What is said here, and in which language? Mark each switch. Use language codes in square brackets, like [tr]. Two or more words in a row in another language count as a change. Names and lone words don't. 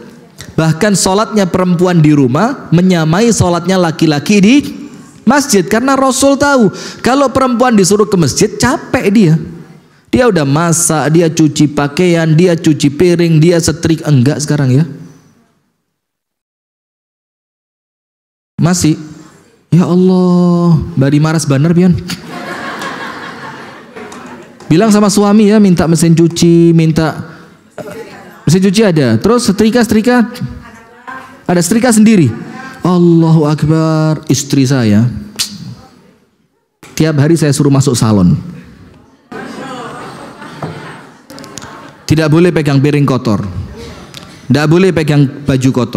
[id] Bahkan sholatnya perempuan di rumah menyamai sholatnya laki-laki di masjid. Karena Rasul tahu kalau perempuan disuruh ke masjid capek dia. Dia udah masak, dia cuci pakaian, dia cuci piring, dia setrika. Enggak sekarang ya. Masih. [bjn] Ya Allah, bari maras banar pian. [id] Bilang sama suami ya, minta mesin cuci, minta mesin cuci ada. Terus setrika ada setrika sendiri. [ar] الله أكبر. [id] Istri saya tiap hari saya suruh masuk salon. Tidak boleh pegang piring kotor, tidak boleh pegang baju kotor.